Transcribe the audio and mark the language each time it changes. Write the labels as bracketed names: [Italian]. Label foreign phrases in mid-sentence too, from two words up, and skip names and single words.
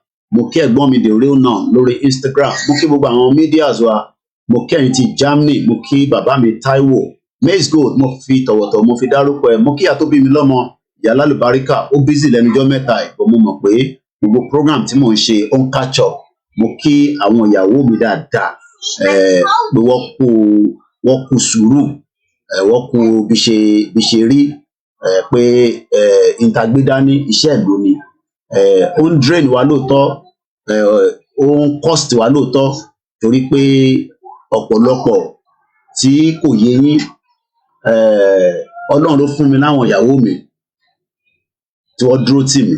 [Yoruba] Mo kí ẹ̀gbọ́n mi The Real Nun lórí Instagram. Mo kí gbogbo àwọn medias wa. Mo kí ẹ̀yin ti Germany. Mo kí bàbá mi Taiwo. Maize Gold mo fi tọ̀wọ̀tọ̀ mo fi dárúkọ ẹ̀. Mo kí ìyá tó bí mi lọ́mọ ìyá lálùbáríkà ó busy lẹ́nujọ́ mẹ́ta ẹ̀ bọ́ mo mọ̀ pé gbogbo program tí mò ń ṣe ó ń [English] catch up. [Yoruba] Mo kí àwọn ìyàwó mi dáadáa pé wọ́n kú sùúrù wọ́n kú bí ṣe rí pé ìtagbédání iṣẹ́ ìlú ni ó ń drain wa lóòótọ́ ó ń cost wa lóòótọ́ torí pé ọ̀pọ̀lọpọ̀ tí kò yé yín Ọlọ́run ló fún mi láwọn ìyàwó mi tí wọ́n dúró tì mí.